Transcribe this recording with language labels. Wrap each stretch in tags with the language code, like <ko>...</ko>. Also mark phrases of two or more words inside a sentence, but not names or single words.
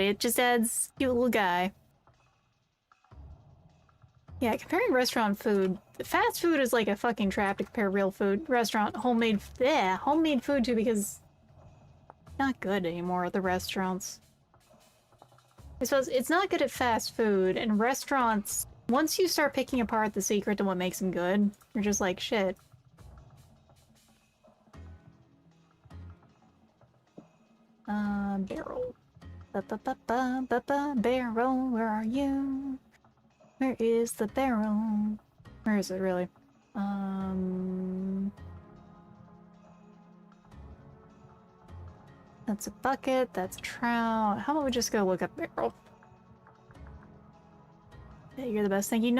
<en>It just adds cute little guy. Yeah, comparing restaurant food, fast food is like a fucking trap to compare real food. Restaurant, homemade, yeah, homemade food too, because it's not good anymore at the restaurants. I suppose it's not good at fast food, and restaurants, once you start picking apart the secret to what makes them good, you're just like, shit. Barrel. Ba-ba-ba-ba-ba-ba, barrel, where are you? Where is the barrel? Where is it, really? That's a bucket, that's a trout. How about we just go look up barrel? Yeah, you're the best, thank you.</en>